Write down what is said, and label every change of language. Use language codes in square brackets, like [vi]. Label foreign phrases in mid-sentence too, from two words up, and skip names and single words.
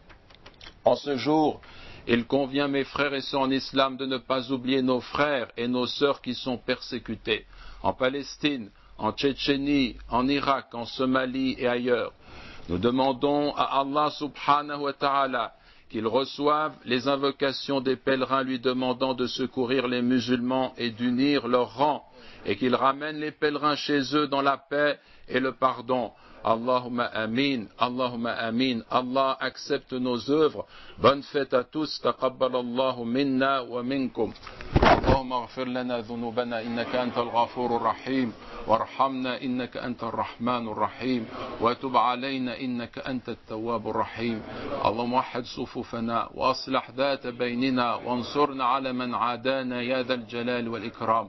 [fr] En ce jour, il convient, mes frères et sœurs en islam, de ne pas oublier nos frères et nos sœurs qui sont persécutés en Palestine, en Tchétchénie, en Irak, en Somalie et ailleurs. Nous demandons à Allah [ar] سبحانه وتعالى [fr] qu'il reçoive les invocations des pèlerins lui demandant de secourir les musulmans et d'unir leurs rangs, et qu'il ramène les pèlerins chez eux dans la paix et le pardon. [ar] اللهم آمين، اللهم آمين. [fr] Allah accepte nos œuvres. Bonne fête à tous. [ar] تقبل الله منا ومنكم. اللهم اغفر لنا ذنوبنا إنك أنت الغفور الرحيم. وارحمنا إنك أنت الرحمن الرحيم وتب علينا إنك أنت التواب الرحيم. اللهم وحد صفوفنا وأصلح ذات بيننا وانصرنا على من عادانا يا ذا الجلال والإكرام.